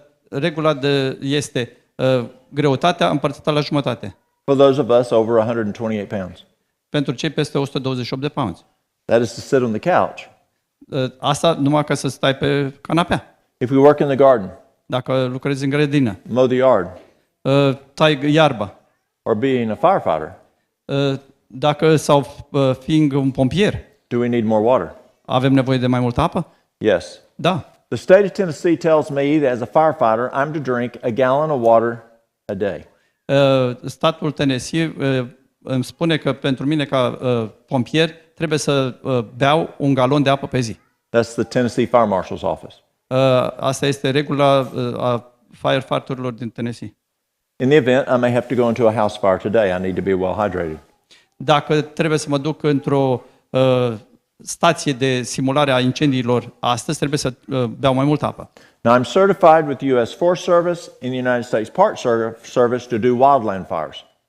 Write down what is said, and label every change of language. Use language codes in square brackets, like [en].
[ro] Regula este greutatea împărțită la jumătate. [en] for those of us over 128 pounds. [ro] Pentru cei peste 128 de pounds. [en] That is to sit on the couch. [ro] Asta numai ca să stai pe canapea. [en] If we work in the garden, [ro] Dacă lucrezi în grădină, [en] mow the yard, [ro] tai iarba, [en] or being a firefighter, [ro] dacă sau fiind un pompier, [en] do we need more water? [ro] avem nevoie de mai multă apă? [en] Yes. [ro] Da. [en] The state of Tennessee tells me that as a firefighter, I'm to drink a gallon of water a day. [ro] Statul Tennessee îmi spune că pentru mine ca pompier trebuie să beau un galon de apă pe zi. [en] That's the Tennessee Fire Marshal's office. [ro] Asta este regula a firefighter-urilor din Tennessee. [en] In the event I may have to go into a house fire today, I need to be well hydrated. [ro] Dacă trebuie să mă duc într-o stație de simulare a incendiilor astăzi, trebuie să beau mai multă apă. [en] Now, I'm certified with the U.S. Forest Service in the United States Park Service to do wildland fires.